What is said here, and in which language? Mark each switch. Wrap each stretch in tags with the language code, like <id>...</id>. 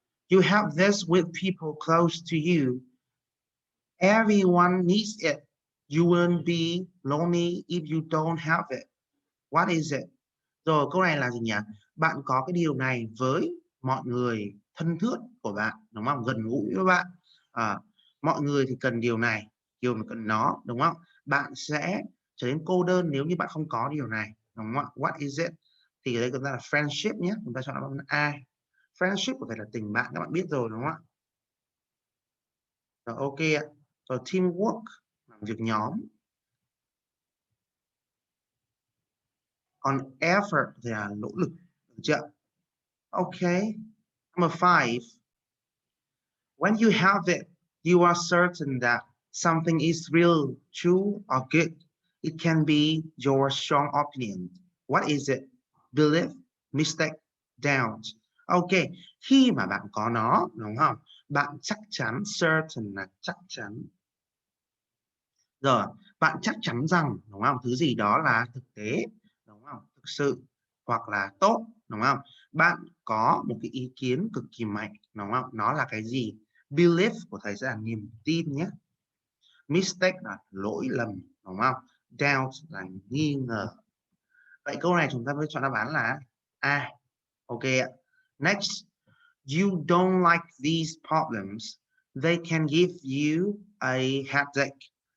<en>You have this with people close to you. Everyone needs it. You won't be lonely if you don't have it. What is it?</en> <vi>Rồi câu này là gì nhỉ? Bạn có cái điều này với mọi người thân thiết của bạn, đúng không? Gần gũi với bạn. Mọi người thì cần điều này, điều mà cần nó, đúng không? Bạn sẽ trở nên cô đơn nếu như bạn không có điều này, đúng không ạ?</vi> <en>What is it?</en> <vi>Thì ở đây chúng ta là friendship nhé. Chúng ta chọn đáp án A. Friendship có thể là tình bạn, các bạn biết rồi đúng không ạ? Rồi ok ạ. Rồi teamwork, làm việc nhóm. Còn effort thì là nỗ lực, được chưa?</vi> <en>Ok. Number 5. When you have it, you are certain that something is real, true, or good. It can be your strong opinion. What is it? Belief, mistake, doubt.</en> <vi>Ok, khi mà bạn có nó, đúng không? Bạn chắc chắn, certain là chắc chắn. Rồi, bạn chắc chắn rằng, đúng không? Thứ gì đó là thực tế, đúng không? Thực sự, hoặc là tốt, đúng không? Bạn có một cái ý kiến cực kỳ mạnh, đúng không? Nó là cái gì? Belief của thầy sẽ là niềm tin nhé. Mistake là lỗi lầm, đúng không? Doubt là nghi ngờ. Vậy câu này chúng ta mới chọn đáp án là A.</vi> <en>Ok ạ. Next. You don't like these problems. They can give you a headache.</en>